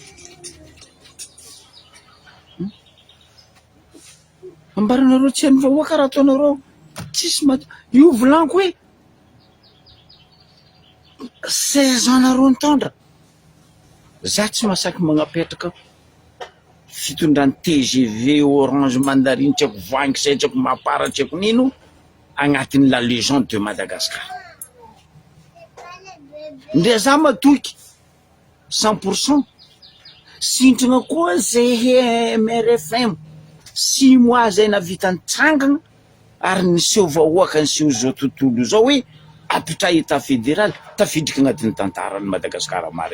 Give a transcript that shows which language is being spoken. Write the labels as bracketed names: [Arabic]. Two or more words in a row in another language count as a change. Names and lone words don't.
[Malagasy] Ambaranareo tsy any vahoaka raha ataonareo tsisy io volaniko hoe 16 ans nareo nitondra. Za tsy masaky magnapetraka fitondran'ny TGV Orange Mandarine tsy haiko Voangy tsy haiko Mapara tsy haiko nino agnatin'ny [French] la légende de Madagascar. [Malagasy] Ndre za matoky 100% sintrana koa zay MRFM 6 mois zay navita nitsangana ary niseho vahoaka niseho zao tontolo zao hoe apitra [French] état fédéral [Malagasy] tafidriky agnatin'ny tantaran'ny Madagasikara mare.